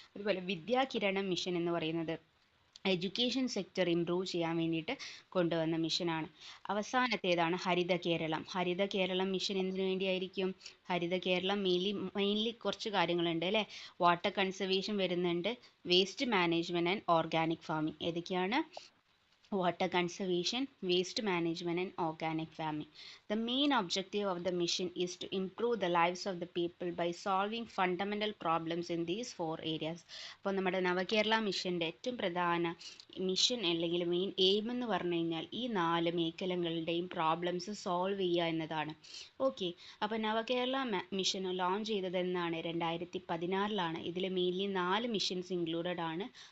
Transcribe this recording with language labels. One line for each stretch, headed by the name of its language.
Malayalam: അതുപോലെ വിദ്യാകിരണം മിഷൻ എന്ന് പറയുന്നത് എഡ്യൂക്കേഷൻ സെക്ടർ ഇംപ്രൂവ് ചെയ്യാൻ വേണ്ടിയിട്ട് കൊണ്ടുവന്ന മിഷനാണ്. അവസാനത്തേതാണ് ഹരിത കേരളം. ഹരിത കേരളം മിഷൻ എന്തിനു വേണ്ടിയായിരിക്കും? ഹരിത കേരളം മെയിൻലി കുറച്ച് കാര്യങ്ങളുണ്ട് അല്ലേ. വാട്ടർ കൺസർവേഷൻ വരുന്നുണ്ട്, waste management and organic farming. ഏതൊക്കെയാണ്?
English: Water conservation, waste management and organic farming. The main objective of the mission is to improve the lives of the people by solving fundamental problems in these 4 areas.
Malayalam: അപ്പോൾ നമ്മുടെ നവകേരള മിഷൻ്റെ ഏറ്റവും പ്രധാന mission അല്ലെങ്കിൽ main aim എന്ന് പറഞ്ഞു കഴിഞ്ഞാൽ ഈ 4 മേഖലകളുടെയും പ്രോബ്ലംസ് സോൾവ് ചെയ്യുക എന്നതാണ്. ഓക്കെ, അപ്പോൾ നവകേരള മിഷൻ ലോഞ്ച് ചെയ്തത് എന്നാണ്? 2016. ഇതിൽ മെയിൻലി 4 മിഷൻസ് ഇൻക്ലൂഡഡ് ആണ്.